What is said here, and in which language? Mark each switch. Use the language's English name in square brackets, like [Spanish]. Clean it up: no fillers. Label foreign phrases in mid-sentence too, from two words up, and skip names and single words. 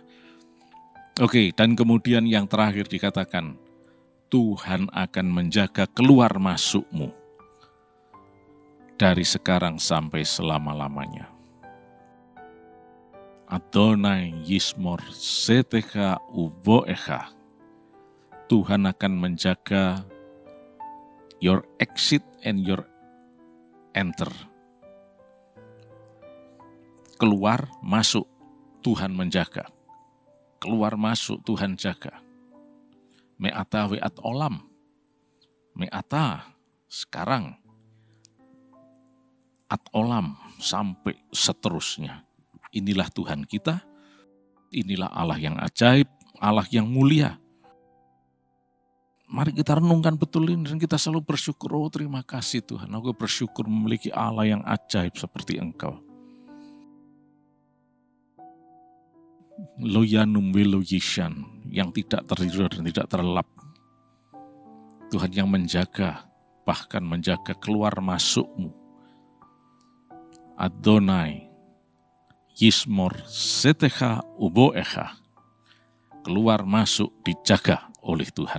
[Indonesian] Oke, dan kemudian yang terakhir dikatakan, Tuhan akan menjaga keluar masukmu dari sekarang sampai selama-lamanya. [Hebrew] אדני ישמר צאתך ובואך. [Indonesian] Tuhan akan menjaga [English] your exit and your enter. [Indonesian] Keluar, masuk, Tuhan menjaga. Keluar, masuk, Tuhan jaga. [Hebrew] מעתה ועד עולם. מעתה, [Indonesian] sekarang. [Hebrew] עד עולם, [Indonesian] sampai seterusnya. Inilah Tuhan kita. Inilah Allah yang ajaib, Allah yang mulia. Mari kita renungkan betul ini dan kita selalu bersyukur. Oh, terima kasih Tuhan. Aku bersyukur memiliki Allah yang ajaib seperti Engkau. [Hebrew] לא ינום ולא יישן, [Indonesian] yang tidak tertidur dan tidak terlelap. Tuhan yang menjaga, bahkan menjaga keluar masukmu. [Hebrew] אדני ישמר צאתך ובואך. [Indonesian] Keluar masuk dijaga oleh Tuhan.